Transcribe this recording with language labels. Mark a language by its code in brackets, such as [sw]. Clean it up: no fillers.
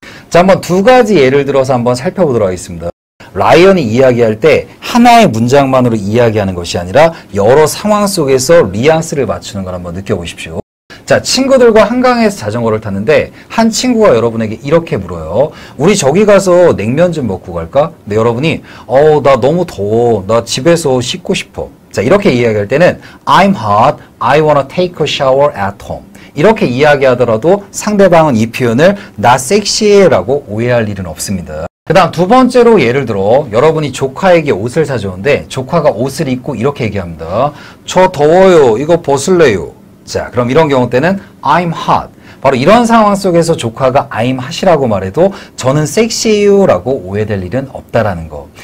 [ko] 자, 한번 두 가지 예를 들어서 한번 살펴보도록 하겠습니다. 라이언이 이야기할 때 하나의 문장만으로 이야기하는 것이 아니라 여러 상황 속에서 뉘앙스를 맞추는 걸 한번 느껴보십시오. 자, 친구들과 한강에서 자전거를 탔는데 한 친구가 여러분에게 이렇게 물어요. 우리 저기 가서 냉면 좀 먹고 갈까? 근데 여러분이 나 너무 더워. 나 집에서 씻고 싶어. 자, 이렇게 이야기할 때는 [en] I'm hot. I wanna take a shower at home. [ko] 이렇게 이야기하더라도 상대방은 이 표현을 나 섹시해라고 오해할 일은 없습니다. 그 다음 두 번째로 예를 들어 여러분이 조카에게 옷을 사주는데 조카가 옷을 입고 이렇게 얘기합니다. 저 더워요. 이거 벗을래요. 자, 그럼 이런 경우 때는 [en] I'm hot. [ko] 바로 이런 상황 속에서 조카가 I'm hot이라고 말해도 저는 섹시해요 라고 오해될 일은 없다라는 거.